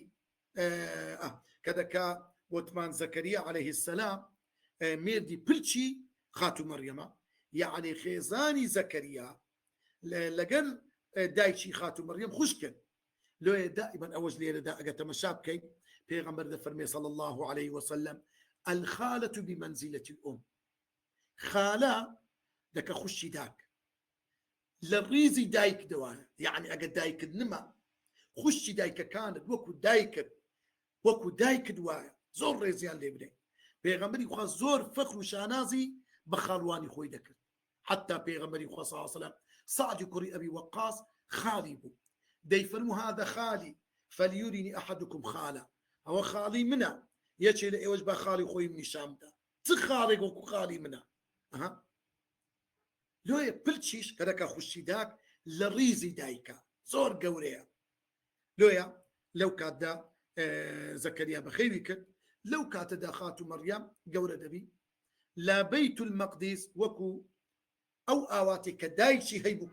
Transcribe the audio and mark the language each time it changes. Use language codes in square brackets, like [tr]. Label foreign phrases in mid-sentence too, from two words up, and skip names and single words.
[ckb] کە دەکا وتمان زەکەریا عەلەیهی السەلام مێردی پرچی خاتو مەریەمە یعنی خێزانی زەکەریا لەگەر دایکی خاتو مەریەم خوش کرد لۆیە دائما ئەوەش لێرەدا ئەگە تەمەشا بکەیت پێغەمبەر دەفەرمێ [ar] صلی الله عليه وسلم الخالة بمنزلة الأم [ckb] خالە دەکە خوشی داک لە ڕیزی دایک دەوایە یعنی ئەگە دایکت نما خوشی دایکەکانت وەکو دایکت وایە زۆر ڕێزیان لێ بدەین پێغەمبەری خوا زۆر فەخر و شانازی بە خاڵوانی خۆی دەکرد حتى پێغەمبەری خوا [ar] صلی الله عليه وسلم [ckb] سعد کوڕی ئەبی وەقاص خاڵی بوو دەیفەرموو [ar] هذا خالی فليرني أحدكم [ckb] خالە ئەوە خاڵی منە یەکێ لە ئێوەش بە خاڵی خۆی نیشان بدە چ خاڵێک وەکو خاڵی منە لۆیە پلچیش کە دەکا خوشی داک لە ڕیزی دایکە زۆر گەورەیە لۆیە لەو کاتدا زەکەریا بەخێوی کرد لەو کاتەدا خاتو مەریەم گەورە دەبی لا بەیت المەقدیس وەکو ئەو ئاواتی کە دایکی هەیبوو